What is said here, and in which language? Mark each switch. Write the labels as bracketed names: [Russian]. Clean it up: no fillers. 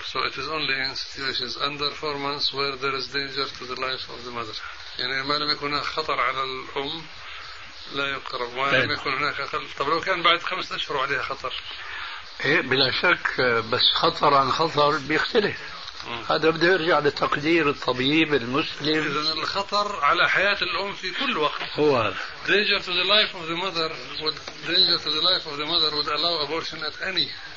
[English] So it is only in situations under 4 months where there is danger to the life of the mother. [Arabic] يعني ما لم يكن هناك خطر على الأم لا يقرب. ما لم يكن هناك خطر. طب لو كان بعد 5 أشهر عليها خطر. إيه بلا شك بس خطر عن خطر بيختلف. هذا بده يرجع لتقدير الطبيب المسلم. إذن الخطر على حياة الأم في كل وقت. هو. [English] Danger to the life of the mother would danger to the life of the mother would allow abortion at any.